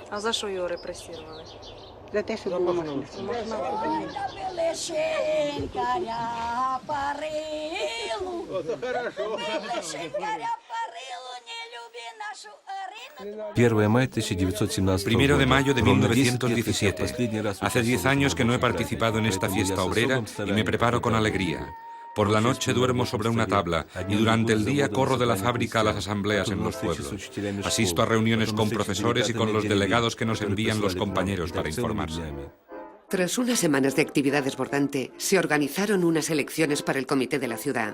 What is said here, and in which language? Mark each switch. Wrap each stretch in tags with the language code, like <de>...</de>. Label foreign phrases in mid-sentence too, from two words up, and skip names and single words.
<uk>А за що його репресували? За те, що був у Махна.</uk> <ru>Первое мая 1917</ru> <es>Primero de</es> <ru>года.</ru> <es>mayo de</es> <ru>Ровно 10 лет,</ru> <es>1917.</es> <ru>последний раз</ru> <es>Hace 10 años que no he participado en esta fiesta obrera y me preparo con alegría. Por la noche duermo sobre una tabla y durante el día corro de la fábrica a las asambleas en los pueblos. Asisto a reuniones con profesores y con los delegados que nos envían los compañeros para informarse. Tras unas semanas de actividad desbordante, se organizaron unas elecciones para el comité de la ciudad.</es>